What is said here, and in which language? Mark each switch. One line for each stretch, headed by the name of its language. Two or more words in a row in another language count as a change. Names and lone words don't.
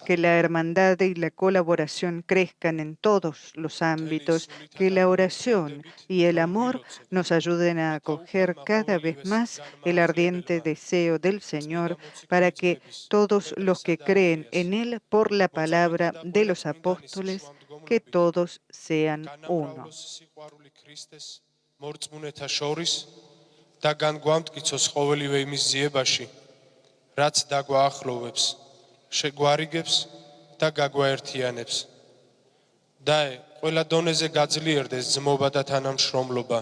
Spanish: Que la hermandad y la colaboración crezcan en todos los ámbitos, que la oración y el amor nos ayuden a acoger cada vez más el ardiente deseo del Señor para que todos los que creen en Él por la palabra de los apóstoles, que todos sean uno.
Georgian: რაც დაგვაახლოვებს, შეგვარიგებს და გაგვაერთიანებს. დაე, ყველა დონეზე გაძლიერდეს ძმობა და თანამშრომლობა.